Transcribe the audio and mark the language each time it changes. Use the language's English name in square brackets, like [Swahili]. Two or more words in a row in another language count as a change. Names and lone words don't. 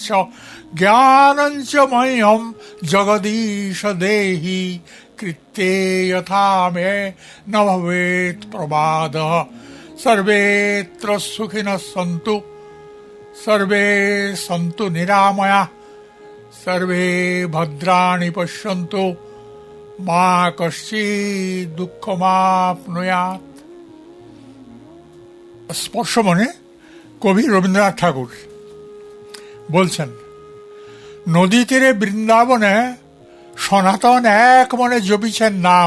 [Sanskrit] ज्ञानं च मह्यं जगदीश देहि कृत्ये यथा मे न भवेत् प्रमादः। सर्वेत्र सुखिनः सन्तु सर्वे सन्तु निरामया सर्वे भद्राणि पश्यन्तु মা কশ্চিৎ দুঃখমাপ্নুয়াৎ। [Bangla] স্পর্শমনে কবি রবীন্দ্রনাথ ঠাকুর বলছেন, নদী তীরে বৃন্দাবনে সনাতন এক মনে জপিছেন নাম।